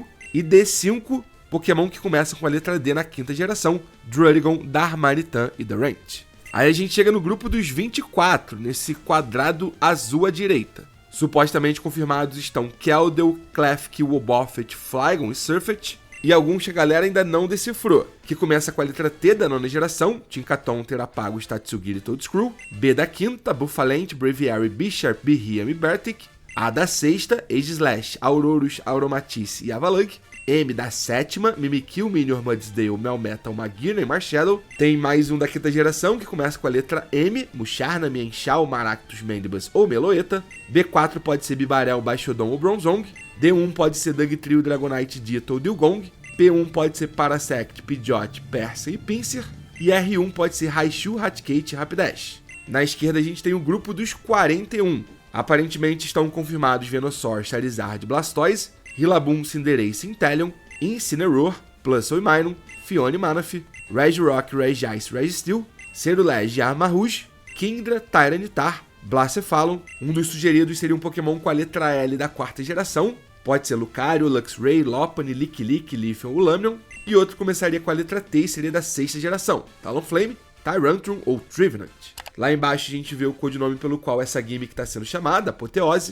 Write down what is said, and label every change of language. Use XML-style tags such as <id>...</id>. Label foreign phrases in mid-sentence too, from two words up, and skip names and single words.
<pt>E D5, Pokémon que começam com a letra D na 5ª geração, Druddigon, Darmanitan e Durant. Aí a gente chega no grupo dos 24, nesse quadrado azul à direita. Supostamente confirmados estão Keldeo, Klefki, Wobbuffet, Flygon e Surfet. E alguns que a galera ainda não decifrou, que começa com a letra T da 9ª geração, Tinkaton, Terapago, Statsugiri e Toadscrew, B da 5ª, Buffalent, Braviary, Bisharp, Beheeyem e Bertic, A da 6ª, Aegislash, Aurorus, Aromatisse e Avalanche, M da 7ª, Mimikyu, Minior, Mudsdale, Melmetal, Magearna e Marshadow. Tem mais um da 5ª geração, que começa com a letra M, Musharna, Mienshao, Maractus, Mandibus ou Meloetta. B4 pode ser Bibarel, Baixodon ou Bronzong. D1 pode ser Dugtrio, Dragonite, Ditto ou Dewgong. P1 pode ser Parasect, Pidgeot, Persian e Pinsir. e R1 pode ser Raichu, Raticate e Rapidash. Na esquerda a gente tem o grupo dos 41. Aparentemente estão confirmados Venusaur, Charizard, Blastoise, Rillaboom, Cinderace, Inteleon, Incineroar, Plusle e Minun, Phione e Manaphy, Regirock, Regice, Registeel, Cerulege e Armarouge, Kingdra, Tyranitar, Blacephalon. Um dos sugeridos seria um Pokémon com a letra L da 4ª geração. Pode ser Lucario, Luxray, Lopunny, Lickilick, Leafeon ou Lamion. E outro começaria com a letra T e seria da 6ª geração. Talonflame, Tyrantrum ou Trevenant. Lá embaixo a gente vê o codinome pelo qual essa gimmick está sendo chamada, Apoteose.</pt>